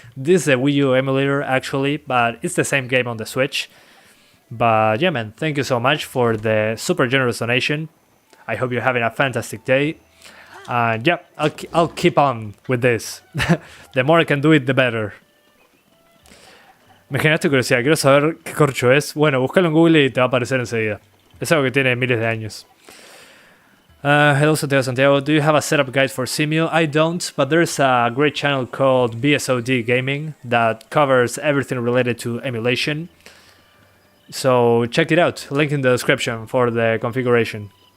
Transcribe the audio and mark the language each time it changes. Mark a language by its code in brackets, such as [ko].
[en] This is a Wii U emulator, actually, but it's the same game on the Switch. But yeah, man, thank you so much for the super generous donation. I hope you're having a fantastic day. And yeah, I'll keep on with this. The more I can do it, the better. [es] Me generaste curiosidad, quiero saber qué corcho es. Bueno, búscalo en Google y te va a aparecer enseguida. Es algo que tiene miles de años. [en] Hello Santiago, do you have a setup guide for CEMU? I don't, but there's a great channel called BOTW Gaming that covers everything related to emulation. So check it out, link in the description for the configuration.